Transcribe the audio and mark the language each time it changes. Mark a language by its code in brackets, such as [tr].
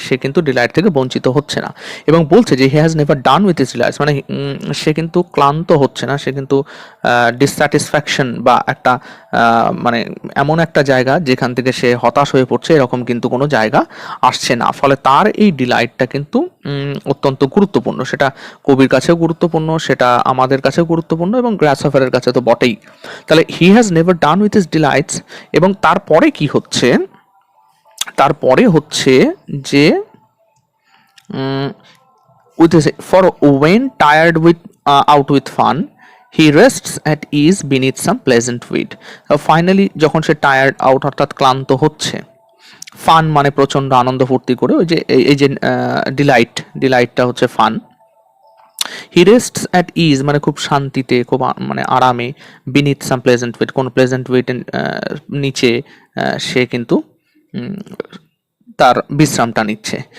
[bn] সে কিন্তু ডিলাইট থেকে বঞ্চিত হচ্ছে না, এবং বলছে যে [en] he has never done with his delights, [bn] মানে সে কিন্তু ক্লান্ত হচ্ছে না, সে কিন্তু ডিসস্যাটিসফ্যাকশন বা একটা মানে এমন একটা জায়গা যেখান থেকে সে হতাশ হয়ে পড়ছে এরকম কিন্তু কোনো জায়গা আসছে না। ফলে তার এই ডিলাইটটা কিন্তু অত্যন্ত গুরুত্বপূর্ণ, সেটা কবির কাছেও গুরুত্বপূর্ণ, সেটা আমাদের কাছেও গুরুত্বপূর্ণ, এবং গ্রাসহপারের কাছে তো বটেই। তাহলে [en] he has never done with his delights, [bn] এবং তারপরে কি হচ্ছে, তারপরে হচ্ছে যে [en] with his, for when tired with out with fun he rests at ease beneath some pleasant weed. [bn] Finally যখন সে টায়ার্ড আউট অর্থাৎ ক্লান্ত হচ্ছে, ফান মানে প্রচন্ড আনন্দ ফুর্তি করে, ওই যে এই যে ডিলাইটটা হচ্ছে ফান। [en] he rests at ease [bn] মানে খুব শান্তিতে, খুব মানে আরামে, [en] beneath some pleasant weed, [bn] কোন প্লেজেন্ট উইডের নিচে সে কিন্তু তার বিশ্রামটা নিচ্ছে।